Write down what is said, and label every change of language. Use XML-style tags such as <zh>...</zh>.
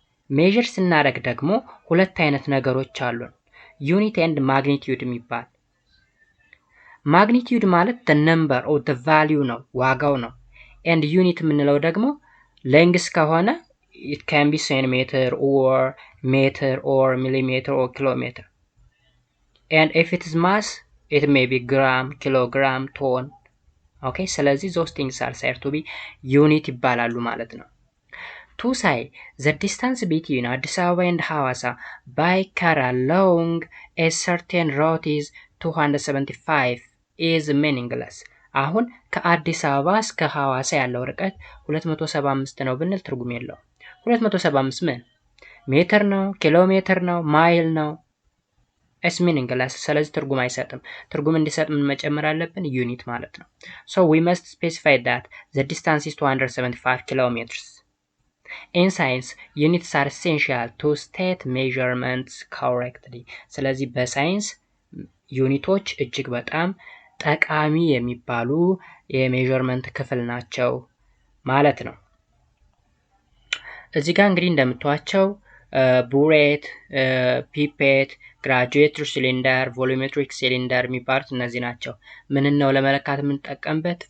<am>ሜዠር ስናደርግ ደግሞ ሁለት አይነት ነገሮች አሉን፣ ዩኒት ኤንድ ማግኒቲዩድ የሚባል። ማግኒቲዩድ ማለት</am> <en>the number or the value</en> <am>ነው፣ ዋጋው ነው። and ዩኒት የምንለው ደግሞ ሌንግስ ከሆነ</am> <en>it can be centimeter or meter or millimeter or kilometer. And if it is mass it may be gram, kilogram, ton. okay ስለዚህ those things are said to be unit</en> <am>ይባላሉ ማለት ነው።</am> <en>To say the distance between Addis Ababa and Hawassa by car along a certain route is 275 is meaningless።</en> <am>አሁን ከአዲስ አበባ እስከ ሐዋሳ ያለው ርቀት 275 ነው ብንል ትርጉም የለውም። 275 ምን ሜትር ነው? ኪሎ ሜትር ነው? ማይል ነው?</am> <en>it's meaningless።</en> <am>ስለዚህ ትርጉም አይሰጥም። ትርጉም እንዲሰጥ ምን መጨመር አለብን? ዩኒት ማለት ነው።</am> <en>so we must specify that the distance is 275 kilometers. In science units are essential to state measurements correctly።</en> <am>ስለዚህ በሳይንስ ዩኒቶች እጅግ በጣም ጠቃሚ የሚባሉ የሜዠርመንት ክፍል ናቸው ማለት ነው። እዚህ ጋር እንግዲህ እንደምታዩቸው ቡሬት፣ ፒፔት፣ ግራጁዌት ሲሊንደር፣ ቮሉሜትሪክ ሲሊንደር የሚባሉት እነዚህ ናቸው። ምን ነው ለመለካት የምንጠቀምበት?</am>